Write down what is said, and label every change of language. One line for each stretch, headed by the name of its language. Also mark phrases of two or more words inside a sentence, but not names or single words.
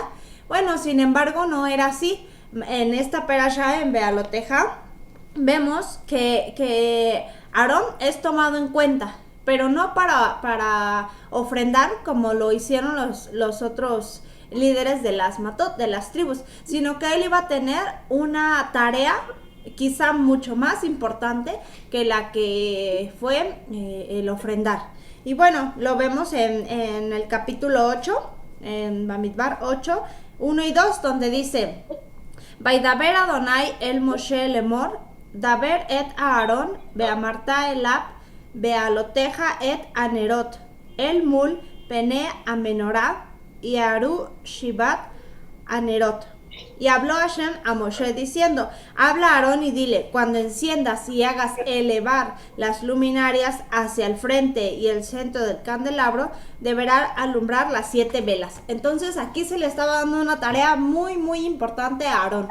Spanish: Bueno, sin embargo, no era así. En esta perashá, en Bealoteja, vemos que Aarón es tomado en cuenta, pero no para ofrendar como lo hicieron los otros líderes de las matot, de las tribus, sino que él iba a tener una tarea quizá mucho más importante que la que fue el ofrendar. Y bueno, lo vemos en el capítulo 8, en Bamidbar 8, 1 y 2, donde dice:
Hebrew: וידבר אדני אל משה לאמר דבר אל אהרן ואמרת אליו בהעלתך את הנרות אל מול פני המנורה יאירו שבעת הנרות.
Spanish: Y habló Hashem a Moshe diciendo: habla a Aarón y dile, cuando enciendas y hagas elevar las luminarias hacia el frente y el centro del candelabro, deberá alumbrar las 7 velas. Entonces aquí se le estaba dando una tarea muy muy importante a Aarón.